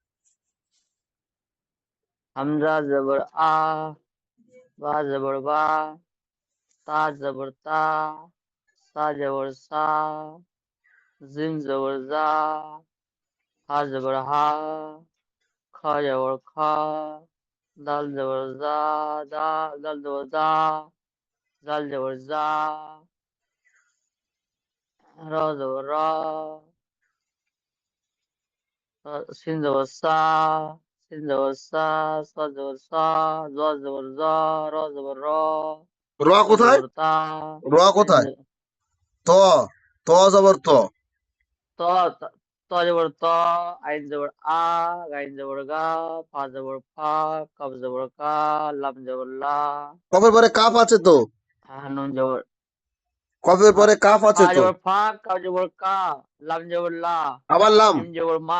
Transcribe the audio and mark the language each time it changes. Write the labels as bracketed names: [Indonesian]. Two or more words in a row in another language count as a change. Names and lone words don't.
[Bangla] হামজা জবর আ, বা জবর বা, তা জবর তা, সা জবর সা, জিম জবর জা, হা জবর হা, খা জবর খা, দাল জবর জা, দা দাল জবর দা, জাল জবর জা, র জবর র, সিন জবর সা, সিন জবর সা, সা জবর সা, জ জবর জ, র জবর র, র তা কোথায়? জবর তা, র আইন কোথায়? ত। ত জবর ত। ত, ত জবর ত, আইন জবর আ, গাইন জবর গা, ফা জবর ফা, কাব জবর কা, লাম জবর লা, কফের পরে কাফ আছে তো। নুন জবর কফের ফা, পরে কাফ ফা আছে তো। জবর ফা, কাব জবর কা, লাম জবর লা, আবার লাম। মিম জবর মা।